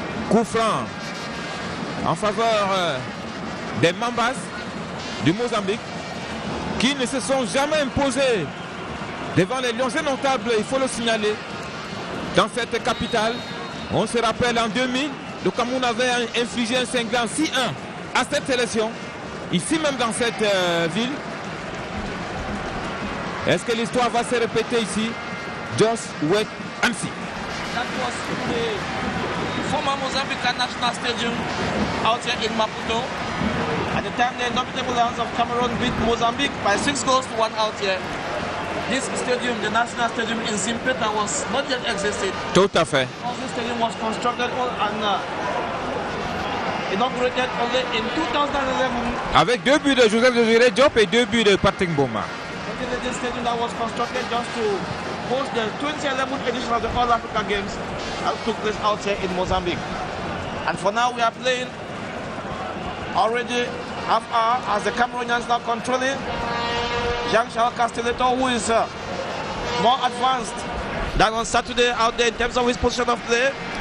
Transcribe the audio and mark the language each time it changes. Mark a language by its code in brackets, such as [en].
[fr] Coup franc en faveur des Mambas du Mozambique qui ne se sont jamais imposés devant les Lions indomptables, il faut le signaler, dans cette capitale. On se rappelle en 2000, le Cameroun avait infligé un cinglant 6-1 à cette sélection, ici même dans cette ville. Est-ce que l'histoire va se répéter ici? [en] Just wait and see. That was the former Mozambican National Stadium out here in Maputo. At the time, the indomitable Lions of Cameroon beat Mozambique by 6-1 out here. This stadium, the National Stadium in Zimpeta, was not yet existed. [fr] Tout à fait. [en] This stadium was constructed and inaugurated only in 2011. [fr] Avec 2 buts de Joseph Désiré Diop et 2 buts de Patrick Mboma. [en] This stadium that was constructed just to host the 2011 edition of the All Africa Games that took place out here in Mozambique. And for now, we are playing already half hour as the Cameroonians now controlling. Jean-Charles Castelletto, who is more advanced than on Saturday out there in terms of his position of play.